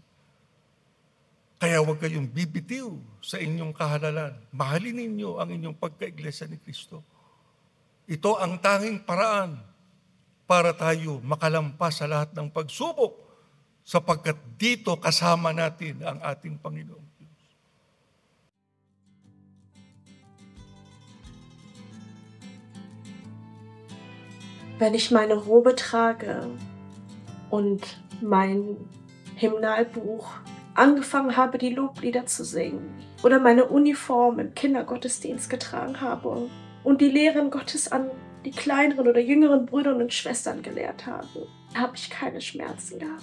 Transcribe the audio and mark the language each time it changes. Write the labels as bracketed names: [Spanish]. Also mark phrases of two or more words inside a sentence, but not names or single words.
[Filipino] Kaya huwag kayong bibitiw sa inyong kahalalan. Mahalin ninyo ang inyong pagkaiglesia ni Kristo. Ito ang tanging paraan para tayo makalampas sa lahat ng pagsubok sapagkat dito kasama natin ang ating Panginoong Diyos. [German] Wenn ich meine Robe trage und mein Hymnalbuch angefangen habe, die Loblieder zu singen oder meine Uniform im Kindergottesdienst getragen habe und die Lehren Gottes an die kleineren oder jüngeren Brüder und Schwestern gelehrt habe, habe ich keine Schmerzen gehabt.